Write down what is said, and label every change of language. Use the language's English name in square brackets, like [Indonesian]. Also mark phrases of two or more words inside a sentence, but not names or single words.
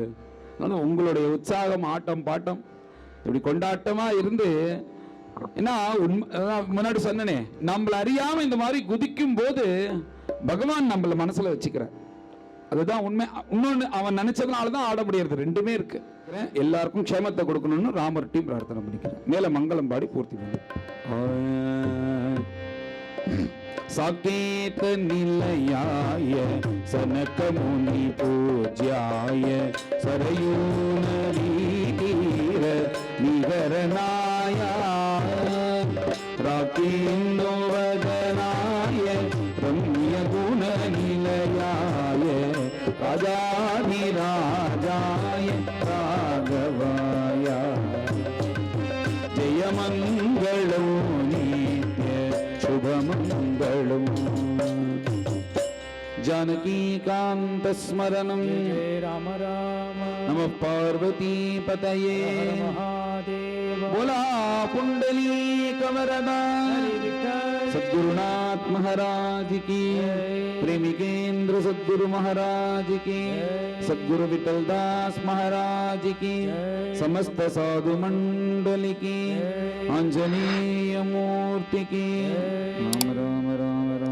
[Tamil] உங்களுடைய உற்சாகம் ஆட்டம் பாட்டம் இப்படி கொண்டாட்டமா இருந்து, ஏன்னா முன்னாடி சொன்னனே, நம்மள அறியாம இந்த மாதிரி குதிக்கும் போது பகவான் நம்மள மனசுல வச்சுக்கிறார். அதுதான் உண்மை. இன்னொன்னு, அவன் நினைச்சதுனாலதான் ஆட முடியாது. ரெண்டுமே இருக்கு. எல்லாருக்கும் க்ஷேமத்தை கொடுக்கணும்னு ராமர் டீம் பிரார்த்தனை பண்ணிக்கிறேன். மேல மங்களம் பாடி பூர்த்தி பண்ணு. [Sanskrit] साकेत निलयाय सनक मुनि पूज्याय सरयू नदीतीर निगरनाय राकेन्दो वदनाय रम्य गुण निलयाय राजाधिराजाय राघवाय जय मंगलम शुभमंगलम जानकीकांत स्मरणं जय राम राम नमः पार्वती पतये महादेव [Marathi] बोला पुंडलीक वरदा सद्गुरुनाथ गोपीनाथ महाराज की, प्रेमिकेंद्र सद्गुरु महाराज की, सद्गुरु विठलदास महाराज की, समस्त साधु मंडली की, आंजनेय मूर्ति की। राम राम राम